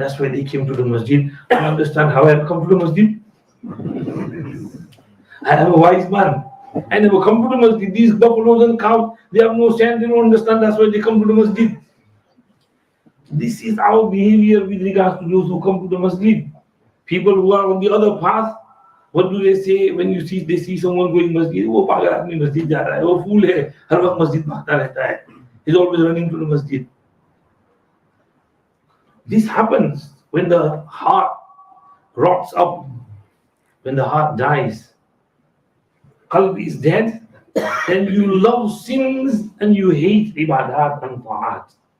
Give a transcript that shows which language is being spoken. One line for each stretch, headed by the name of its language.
English: That's why they came to the masjid. I understand how I have come to the masjid. I am a wise man. I never come to the masjid. These buffaloes and cows, they have no sense, they don't understand, that's why they come to the masjid. This is our behavior with regards to those who come to the masjid. People who are on the other path, what do they say when they see someone going masjid?
Hindi: वो पागल आदमी masjid जा रहा है, वो fool है, हर वक्त masjid भागता रहता है.
English: He's always running to the masjid. This happens when the heart rots up, when the heart dies. Qalb is dead, then you love sins and you hate ibadat and ta'at.